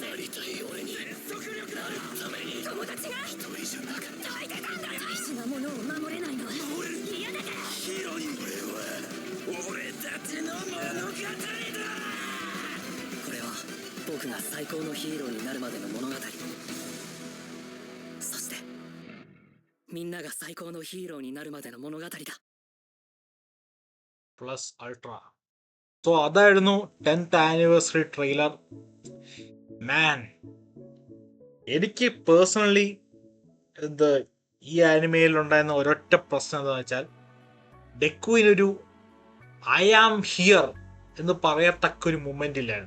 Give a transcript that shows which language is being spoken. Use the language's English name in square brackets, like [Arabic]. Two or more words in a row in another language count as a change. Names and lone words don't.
[Japanese] なりたい俺に全速力であるために友達が一人じゃなかった。大事なんだよ。大事なものを守れないのは守る嫌だから。ヒーローに俺たちの物語だ。これは僕が最高のヒーローになるまでの物語。そしてみんなが最高のヒーローになるまでの物語だ。 [Malayalam] പ്ലസ് അൾട്ര. സോ അതായിരുന്നു [English] 10th anniversary trailer. [Malayalam] മാൻ, എനിക്ക് പേഴ്സണലി ഈ ആനിമയിൽ ഉണ്ടായിരുന്ന ഒരൊറ്റ പ്രശ്നം എന്താണെന്ന് വെച്ചാൽ ഡെക്കുവിനൊരു [English] I am here [Malayalam] എന്ന് പറയത്തക്കൊരു മൊമെന്റ് ഇല്ലായിരുന്നു.